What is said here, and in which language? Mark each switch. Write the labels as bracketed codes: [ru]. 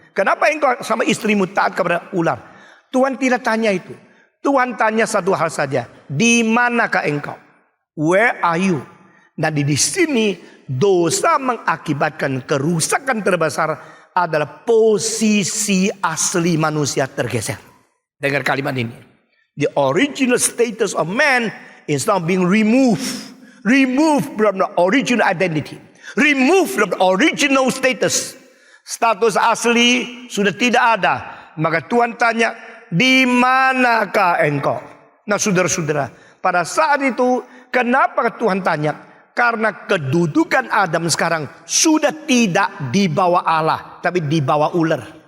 [id] Kenapa engkau sama istrimu taat kepada ular? Tuhan tidak tanya itu. Tuhan tanya satu hal saja. Di manakah engkau? [en] Where are you? [id] Dan di sini dosa mengakibatkan kerusakan terbesar adalah posisi asli manusia tergeser. Dengar kalimat ini. [en] The original status of man is now being removed. Removed from the original identity. Removed from the original status. [id] Status asli sudah tidak ada. Maka Tuhan tanya, di manakah engkau? Nah saudara-saudara, pada saat itu kenapa Tuhan tanya? Karena kedudukan Adam sekarang sudah tidak di bawah Allah, tapi di bawah ular.